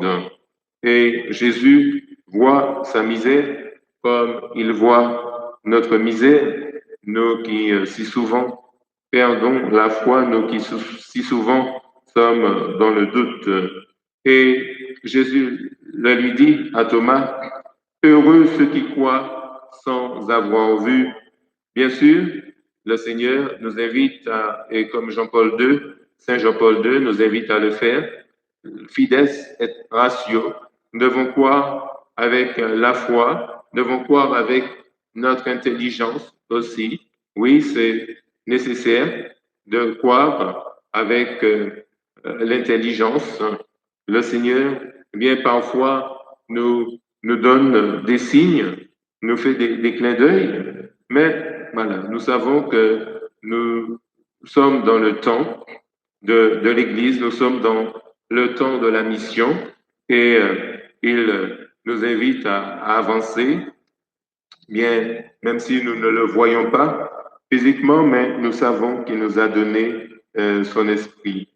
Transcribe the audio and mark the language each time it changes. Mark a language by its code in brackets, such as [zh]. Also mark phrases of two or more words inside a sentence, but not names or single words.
[fr] Et Jésus voit sa misère comme il voit notre misère, nous qui si souvent perdons la foi, nous qui si souvent sommes dans le doute. Et Jésus le lui dit à Thomas, heureux ceux qui croient sans avoir vu. Bien sûr, le Seigneur nous invite à, et comme Saint Jean-Paul II nous invite à le faire, [la] fides et ratio, [fr] nous devons croire avec la foi, nous devons croire avec notre intelligence aussi. Oui, c'est nécessaire de croire avec l'intelligence. Le Seigneur, bien parfois, nous donne des signes, nous fait des clins d'œil, mais voilà, nous savons que nous sommes dans le temps de l'Église, nous sommes dans le temps de la mission et il nous invite à avancer, bien, même si nous ne le voyons pas physiquement, mais nous savons qu'il nous a donné son esprit.